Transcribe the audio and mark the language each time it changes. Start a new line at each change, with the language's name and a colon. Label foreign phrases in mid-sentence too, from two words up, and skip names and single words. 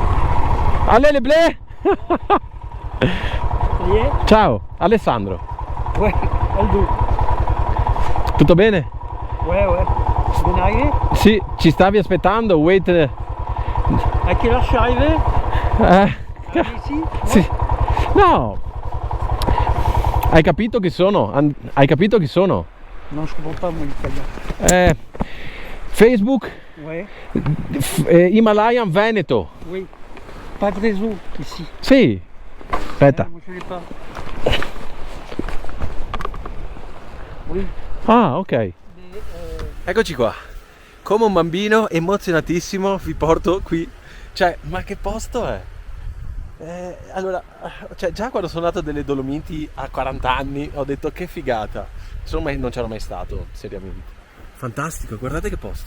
Italian: Allele blé. Ciao, Alessandro.
French: Ouais, Aldo.
Italian: Tutto bene?
French: Ouais, ouais. Ben arrivé?
Italian: Sì, ci stavi aspettando, wait.
French: À quelle heure je suis arrivé? Ici?
Italian: Sì. No. Hai capito chi sono? Hai capito chi sono?
French: Non, je comprends pas moi l'italien. Facebook Ouais, Himalayan Veneto. oui. Pas de réseau ici.
Italian: Sì. Aspetta.
French: Moi je l'ai pas. Oui.
Italian: Ah, ok. Eccoci qua. Come un bambino emozionatissimo vi porto qui. Cioè, ma che posto è? Allora, cioè, già quando sono andato delle Dolomiti a 40 anni ho detto che figata. Insomma, non c'ero mai stato, seriamente. Fantastico, guardate che posto.